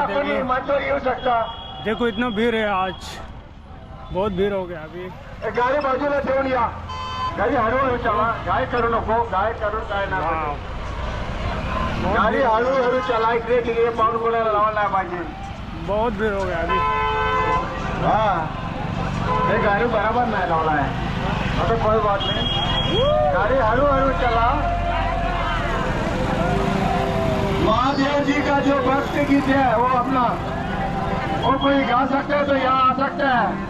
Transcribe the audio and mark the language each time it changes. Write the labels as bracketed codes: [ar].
[hi] देखो इतना भीड़ है आज, बहुत भीड़ हो गया अभी। [mr] गाडी बाजूला ठेवून या, गाडी हळूहळू चला, काय करू नको, काय करून काय ना वाव, गाडी हळूहळू चला, इकडे तिकडे पाऊल कोणाला लावायला नाही पाहिजे. [hi] बहुत भीड़ हो गया अभी। [mr] हा हे गाडी बराबर नाही लावला आहे, आता कोई बात नाही, गाडी हळूहळू चला. [hi] महादेव जी का जो भक्त गीत है वो अपना, वो कोई गा सकते है तो यहाँ आ सकते हैं.